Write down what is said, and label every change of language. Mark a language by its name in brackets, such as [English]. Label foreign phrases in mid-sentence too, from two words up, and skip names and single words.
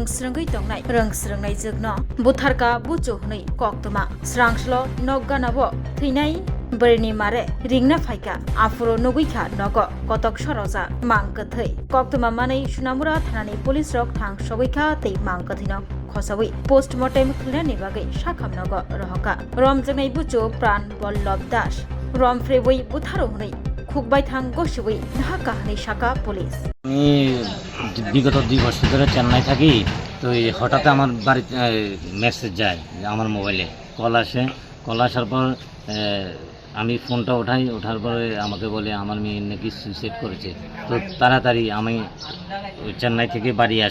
[Kok Borok] srungai tongnai rong srungai jekno butharka buchu hnai koktoma srang shalo nogganabo thinai Berni mare ringna faika afuro nogikha nogo kotok soroja mangkathai koktoma manai Sunamura thanani police rok thang sogikha tei mangkathino khosawai postmortem khulani bagai shakham nogo rohaka rom jangai bucho pran bollop das rom frewoi butharo hunai খুকবাই থাং গসুই ঢাকা হানি শাখা পুলিশ [Bangla] আমি বিগত 2 বছর ধরে চেন্নাই থাকি তো হঠাৎ আমার বাড়িতে মেসেজ যায় আমার মোবাইলে কল আসার পর আমি ফোনটা ওঠার পরে আমাকে বলে আমার মেয়ে নাকি সুইসাইড করেছে তো তাড়াতাড়ি আমি চেন্নাই থেকে বাড়ি